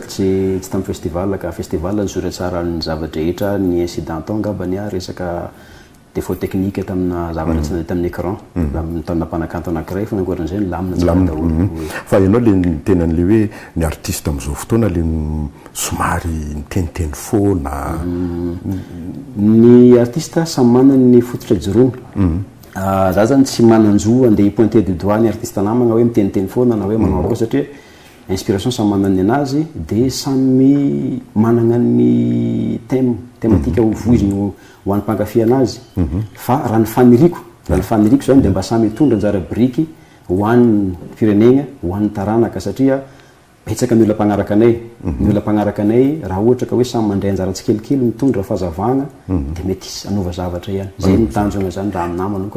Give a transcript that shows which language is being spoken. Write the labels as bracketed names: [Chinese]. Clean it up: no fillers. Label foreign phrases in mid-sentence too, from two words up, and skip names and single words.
[Malagasy] tsy tamin'ny festival ka festival nizora tsara ny zavadrehetra ny incident tao angambany resaka [French] défaut technique [Malagasy] tamina zavatra tsy tamin'ny écran tamina mpanakanto anankiray fa nankoatran'izay ny lamina tsara daholo fa ianao le tenan'le hoe ny artiste amin'izao fotoana le somary niteniteny foana ny artiste samy manana ny fototra ijoroana za zany tsy mananjo andeha [French] pointer du doigt [Malagasy] ny artiste namagna hoe miteniteny foana na hoe manao akoa satria inspiration samy manana ny anazy dia samy manana ny thématique hovoiziny ho an'ny mpankafy anazy fa raha ny faniriko zany dia mba samy hitondra anjara briky ho an'ny firenena ho an'ny taranaka satria betsaka ny olona mpagnaraka anay ny olona mpagnaraka anay raha ohatra ka hoe samy mandray anjara tsikelikely mitondra fahazavana dia mety anova zavatra ihany zay mitanjona zany raha amina manokana